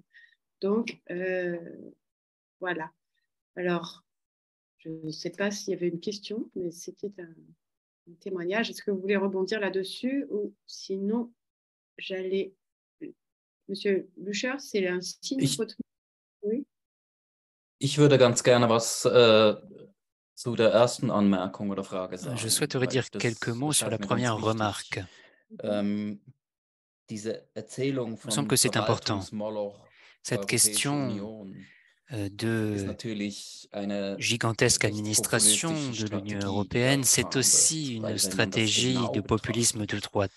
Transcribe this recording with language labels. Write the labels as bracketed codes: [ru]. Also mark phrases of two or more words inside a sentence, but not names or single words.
[fr] Donc, voilà. Alors, je ne sais pas s'il y avait une question, mais c'était un témoignage. Est-ce que vous voulez rebondir là-dessus ou sinon, j'allais... Monsieur Blücher, c'est un signe votre... Oui. [de] Ich würde ganz gerne was zu der ersten Anmerkung oder Frage sagen. [fr] Je souhaiterais dire quelques mots sur la première remarque. Il me semble que c'est important. Cette question de gigantesque administration de l'Union européenne, c'est aussi une stratégie de populisme de droite.